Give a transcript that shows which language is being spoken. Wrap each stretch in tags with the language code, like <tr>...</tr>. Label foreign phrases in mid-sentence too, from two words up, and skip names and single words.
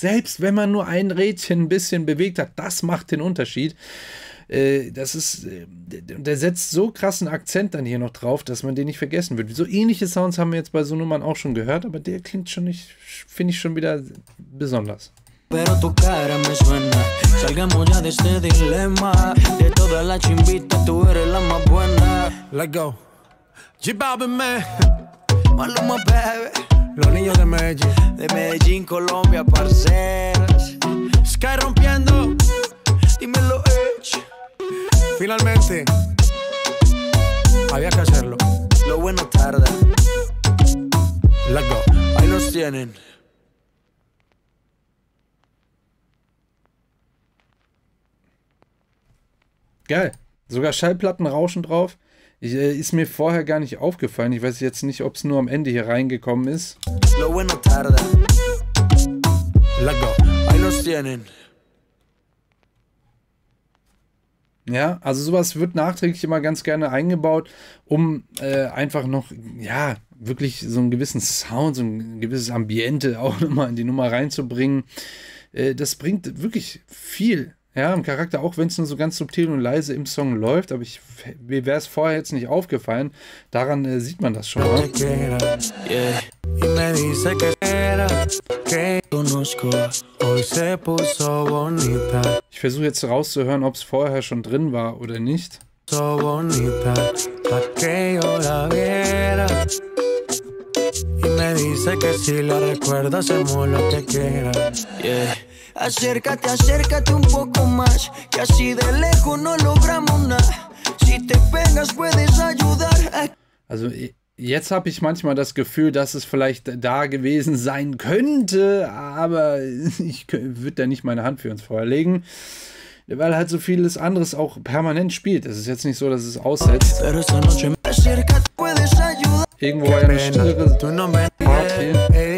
<de>Selbst wenn man nur ein Rädchen ein bisschen bewegt hat, das macht den Unterschied. Der setzt so krassen Akzent dann hier noch drauf, dass man den nicht vergessen wird. So ähnliche Sounds haben wir jetzt bei so Nummern auch schon gehört, aber der klingt schon nicht, finde ich schon wieder besonders.</de> <es>Pero tu cara me suena. Salgamos ya de este dilema. De todas las chimbitas, tú eres la más buena.</es> <en>Let's go. J Balvin, man. Maluma, baby.</en> <es>Los niños de Medellín. De Medellín, Colombia, parceras. Sky rompiendo. Dímelo, Finalmente. Había que hacerlo. Lo bueno tarda.</es> <en>Let's go.</en> <es>Ahí los tienen.</es> <de>Geil. Sogar Schallplattenrauschen drauf. Ist mir vorher gar nicht aufgefallen. Ich weiß jetzt nicht, ob es nur am Ende hier reingekommen ist.</de> <es>Lo bueno tarda.</es> <en>Let's go.</en> <es>Ahí los tienen.</es> <de>Ja, also sowas wird nachträglich immer ganz gerne eingebaut, um einfach noch, ja, wirklich so einen gewissen Sound, so ein gewisses Ambiente auch nochmal in die Nummer reinzubringen. Das bringt wirklich viel. Ja, im Charakter, auch wenn es nur so ganz subtil und leise im Song läuft, aber mir wäre es vorher jetzt nicht aufgefallen. Daran sieht man das schon mal. Ich versuche jetzt rauszuhören, ob es vorher schon drin war oder nicht.</de> <es>Acércate, acércate un poco más, que así de lejos no logramos nada. Si te pegas puedes ayudar.</es> <de>Also jetzt habe ich manchmal das Gefühl, dass es vielleicht da gewesen sein könnte, aber ich würde da nicht meine Hand für ins Feuer legen, weil halt so vieles anderes auch permanent spielt. Es ist jetzt nicht so, dass es aussetzt. Irgendwo war ja eine stillere Part hier.</de>